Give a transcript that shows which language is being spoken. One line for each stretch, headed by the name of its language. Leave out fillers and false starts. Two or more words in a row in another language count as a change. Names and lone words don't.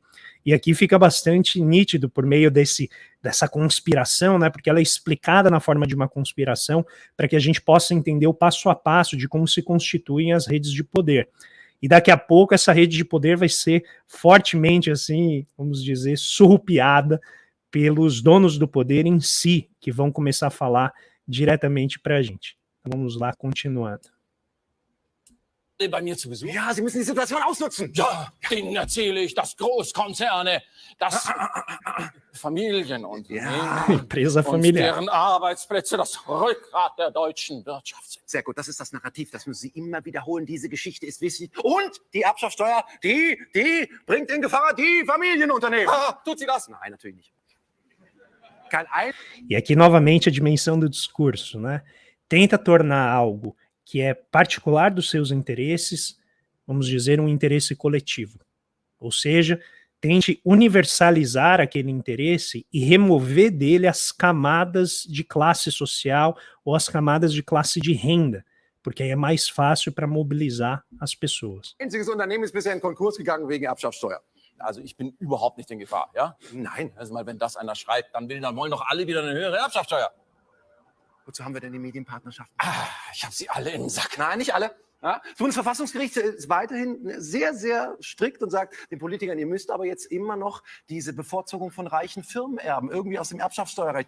Portuguese: E aqui fica bastante nítido por meio dessa conspiração, né, porque ela é explicada na forma de uma conspiração para que a gente possa entender o passo a passo de como se constituem as redes de poder. E daqui a pouco essa rede de poder vai ser fortemente, assim, vamos dizer, surrupiada pelos donos do poder em si, que vão começar a falar diretamente para a gente. Então vamos lá, continuando.
German: Bei mir zu Besuch? Ja, Sie müssen die Situation ausnutzen. Ja, denen erzähle ich, dass Großkonzerne, dass Familienunternehmen
Portuguese: Empresa
German: und
Portuguese: familiar.
German: deren Arbeitsplätze das Rückgrat der deutschen Wirtschaft sind. Sehr gut, das ist das Narrativ, das müssen Sie immer wiederholen. Diese Geschichte ist wichtig. Und die Erbschaftssteuer, die bringt in Gefahr die Familienunternehmen. Tut sie das? Nein, natürlich nicht.
Portuguese: E aqui novamente a dimensão do discurso, né? Tenta tornar algo que é particular dos seus interesses, vamos dizer, um interesse coletivo. Ou seja, tente universalizar aquele interesse e remover dele as camadas de classe social ou as camadas de classe de renda, porque aí é mais fácil para mobilizar as pessoas.
German: Einziges Unternehmen ist bisher in Konkurs gegangen wegen Erbschaftssteuer. Also ich bin überhaupt nicht in Gefahr, ja? Nein. Also mal, wenn das einer schreibt, dann wollen doch alle wieder eine höhere Erbschaftssteuer. Wozu haben wir denn die Medienpartnerschaften? Ich habe sie alle im Sack. Nein, nicht alle. Ja? Das Bundesverfassungsgericht ist weiterhin sehr, sehr strikt und sagt den Politikern, ihr müsst aber jetzt immer noch diese Bevorzugung von reichen Firmenerben irgendwie aus dem Erbschaftssteuerrecht.